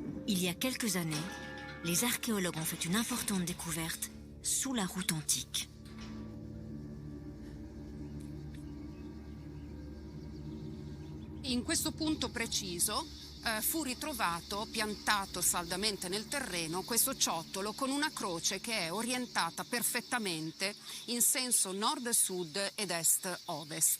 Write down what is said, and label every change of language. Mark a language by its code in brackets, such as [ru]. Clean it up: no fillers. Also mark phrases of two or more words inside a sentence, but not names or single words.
[fr] Il y a quelques années, les archéologues ont fait une importante découverte sous la route antique. [it] In questo punto preciso fu ritrovato, piantato saldamente nel terreno, questo ciottolo con una croce che è orientata perfettamente in senso nord-sud ed est-ovest.